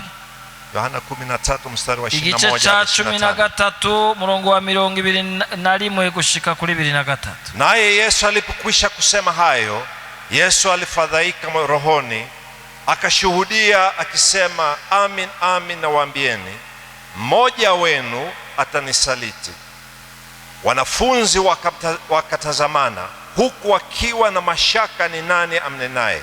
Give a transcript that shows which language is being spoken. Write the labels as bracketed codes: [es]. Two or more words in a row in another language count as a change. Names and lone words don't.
[sw] Yohana 13 mstari wa 21 [rn] igice cha 13 murongo wa 21 gushika kuri 23. [sw] Naye Yesu alipokwisha kusema hayo, Yesu alifadhaika rohoni, akashuhudia akisema, amin amin nawaambieni, mmoja wenu atanisaliti. Wanafunzi wakatazamana huku wakiwa na mashaka ni nani amnenaye.